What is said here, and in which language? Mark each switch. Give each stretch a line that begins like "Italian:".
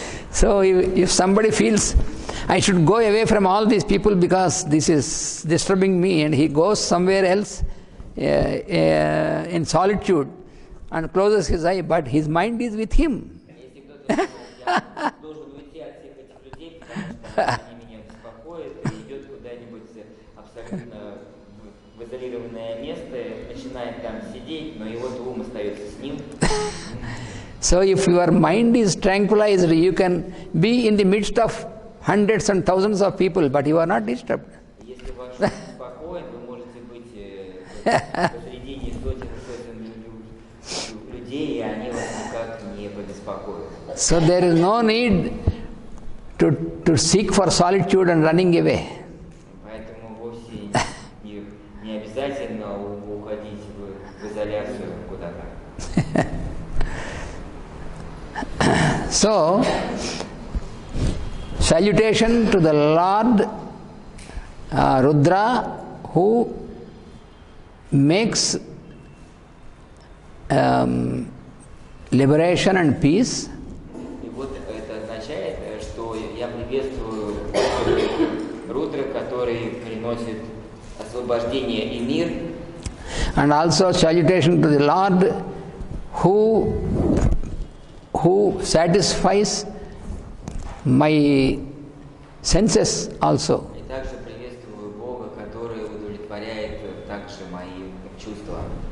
English: So if somebody feels, I should go away from all these people because this is disturbing me, and he goes somewhere else in solitude and closes his eye, but his mind is with him.
Russian: Если кто-то я должен уйти от всех этих людей, потому что они меня беспокоят, и идет куда-нибудь абсолютно в изолированное концентрированное место, начинает там сидеть, но его ум остается с ним.
English: So if your mind is tranquilized, you can be in the midst of hundreds and thousands of people, but you are not disturbed.
Russian: Если ваш ум спокоен, вы можете быть посредине сотен людей, и они вас никак не побеспокоят.
English: So there is no need to seek for solitude and running away.
Russian: Поэтому вовсе не обязательно уходить в изоляцию куда-то.
English: So, salutation to the Lord Rudra, who makes liberation and peace.
Russian: И вот это означает, что я приветствую Рудра, который приносит освобождение и мир.
English: And also salutation to the Lord who satisfies my senses also.
Russian: И также приветствую Бога, который удовлетворяет также мои чувства.